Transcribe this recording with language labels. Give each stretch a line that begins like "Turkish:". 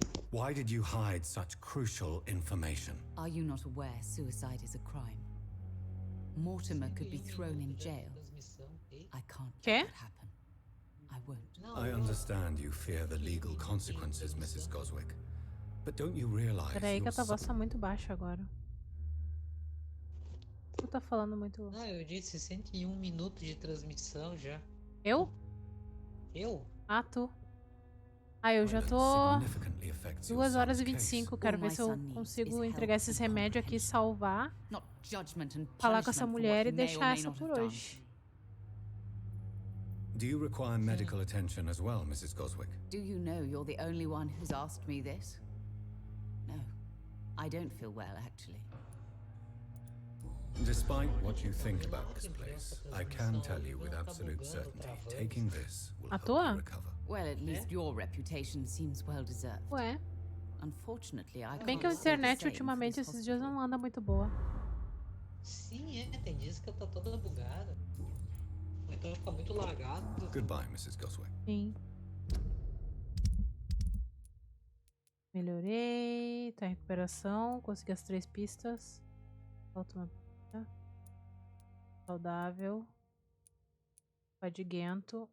English: Why did you hide such crucial information? Are you not aware suicide is a crime? Mortimer could be thrown in jail. I can't let that happen. I won't. I understand you fear the legal consequences, Mrs. Goswick. But don't you realize
Portuguese: Peraí que a tua voz tá muito baixa agora. Tu tá falando muito... Ah, eu disse 101 minutos de transmissão já. Eu? Eu? Ah, tu. Ah, eu já tô 2 horas e 25. Quero ver se eu consigo entregar esses remédios aqui, salvar, falar com essa mulher e deixar essa por hoje.
English: Do you require medical attention as well, Mrs. Goswick? Do you know you're the only one who's asked me this? No, I don't feel well, actually. Despite what you think about this place, I can tell you with absolute certainty, taking this will help you recover. Well, at least your reputation seems well deserved.
Portuguese: Ué.
English: Unfortunately, I
Portuguese: Bem que a internet ultimamente esses dias não anda muito boa. Sim, tem dias que tá toda bugada. Então fica muito lagado.
English: Goodbye, Mrs. Goswick.
Portuguese: Sim. Melhorei. Tá em recuperação. Consegui as 3 pistas. Falta uma pista. Saudável. Fadiguento.